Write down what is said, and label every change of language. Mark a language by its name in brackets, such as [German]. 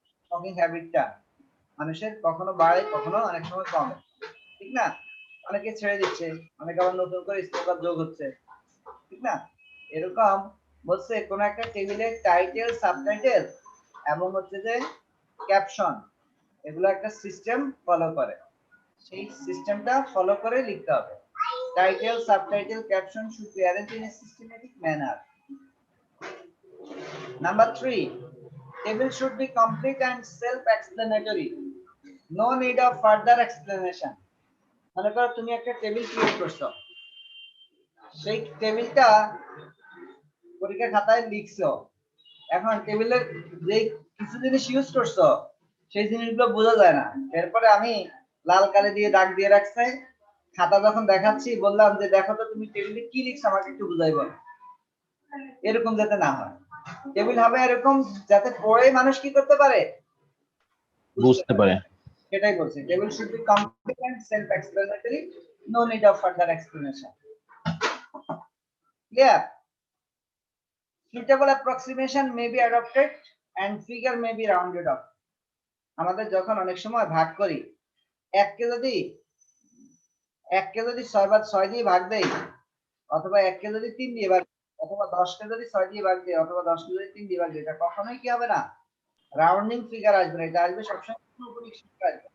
[Bangla] Talking হ্যাবিটটা মানুষের কখনো বাড়ে কখনো অনেক সময় কমে, ঠিক না? অনেকে ছেড়ে দিচ্ছে, অনেকে আবার নতুন করে স্পোকার যোগ হচ্ছে, ঠিক না? এরকম বলছে কোন একটা টেবিলের টাইটেল, সাবটাইটেল এবং হচ্ছে যে ক্যাপশন, এগুলো একটা সিস্টেম ফলো করে। সেই সিস্টেমটা ফলো করে লিখতে হবে। [English] Title, subtitle, caption should be arranged in a systematic manner. Number 3, table should be complete and self-explanatory. No need of further explanation. [Bangla] মনে করো তুমি একটা টেবিল ক্রিয়েট করছো, সেই টেবিলটা পরীক্ষা খাতায় লিখছো। এখন টেবিলের যে কিছু জিনিস ইউজ করছো সেই জিনিসগুলো বোঝা যায় না, এরপরে আমি লাল কালি দিয়ে দাগ দিয়ে রাখছি, খাতা যখন দেখাচ্ছি বললাম যে দেখো তো তুমি টেবিলে কি লিখছো আমাকে একটু বুঝাই বলো। এরকম যাতে না হয়, টেবিল হবে এরকম যাতে পড়ে মানুষ কি করতে পারে, বুঝতে পারে। সেটাই বলছি। [English] Table should be complete and self explanatory, no need of further explanation. [Bangla] Clear? [English] Suitable approximation may be adopted and figure may be rounded off. [Bangla] আমাদের যখন অনেক সময় ভাগ করি, এককে যদি 6/6 দিয়ে ভাগ দেই, অথবা 1কে যদি 3 দিয়ে ভাগ, অথবা 10কে যদি 6 দিয়ে ভাগ দেই, অথবা 10কে যদি 3 দিয়ে ভাগ দেই, এটা কখনোই কি হবে না, রাউন্ডিং ফিগার আসবে না। এটা আসবে সবসময় পুরোপুরি সংখ্যা আসবে।